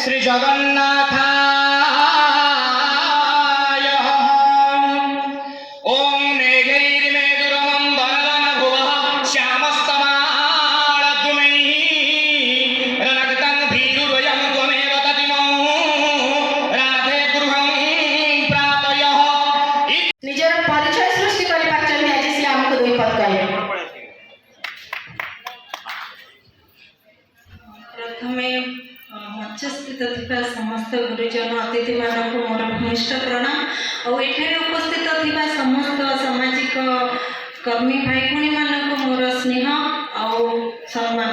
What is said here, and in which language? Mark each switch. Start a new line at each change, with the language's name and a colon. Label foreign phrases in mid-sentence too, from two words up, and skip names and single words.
Sanskrit: जगन्नाथाय ओम नेगैर्मेदुरमं वरदं भुवः श्यामस्तमालद्युमैः रणगतं भीरुर्वयं त्वमेव ततिमो राधे गृहं प्रापयः।
Odia: ନିଜର ପରିଚୟ ସୃଷ୍ଟି କରିପାରିଛନ୍ତି ଆଜି ସେ ଆମକୁ ଦୁଇ ପଦ କହିବେ। ପ୍ରଥମେ ମଞ୍ଚସ୍ଥିତ ଥିବା ସମସ୍ତ ଗୁରୁଜନ ଅତିଥି ମାନଙ୍କ ମୋର ଭୂମିଷ୍ଠ ପ୍ରଣାମ ଔର ଏଠାରେ ଉପସ୍ଥିତ ଥିବା ସମସ୍ତ ସାମାଜିକ କର୍ମୀ ଭାଇ ଭଉଣୀ ମାନଙ୍କ ମୋର ସ୍ନେହ ଔର ସମ୍ମାନ।